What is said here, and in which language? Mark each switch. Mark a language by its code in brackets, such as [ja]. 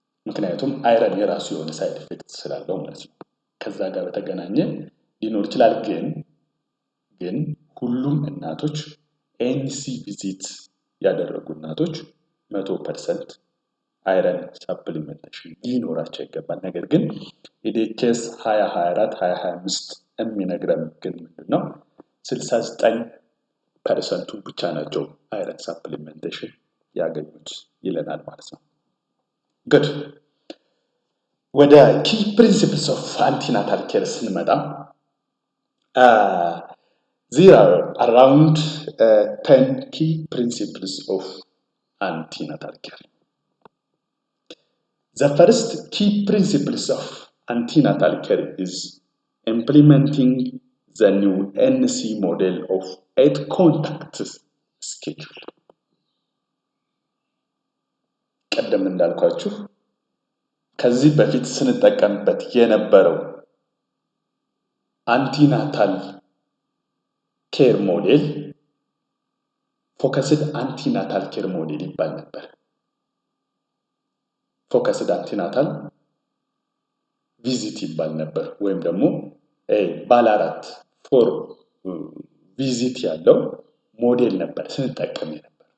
[am] ምክንያቱም አይረን የራሱ የሆነ ሳይድ ኢፌክት ስላለው ማለት ነው። ከዛ ጋር በተገናኘ ሊኖር ይችላል። ግን ሁሉም እናቶች ኤንሲ ቪዚት ያደረጉ እናቶች 100% አይረን ሳፕሊሜንቴሽን ሊኖራቸው ይገባል። ነገር ግን ኢዲኤችኤስ 2024 2025 የሚነግረን ግን ምንድነው? 69% ብቻ ናቸው አይረን ሳፕሊሜንቴሽን ያገኙት ይለናል ማለት ነው። [en] good [am] ወደ [en] key principles of antenatal care [am] ስንመጣ [en] there are around 10 key principles of antenatal care. The first key principles of antenatal care is implementing the new NC model of 8 contact schedule. [am] ቀደም እንዳልኳችሁ ከዚህ በፊት ስንጠቀምበት የነበረው አንቲናታል ኬር ሞዴል ፎከስድ አንቲናታል ኬር ሞዴል ይባል ነበር። ፎከስድ አንቲናታል ቪዚት ይባል ነበር ወይም ደግሞ ባለ 4 ፎር ቪዚት ያለው ሞዴል ነበር ስንጠቀም ነበር።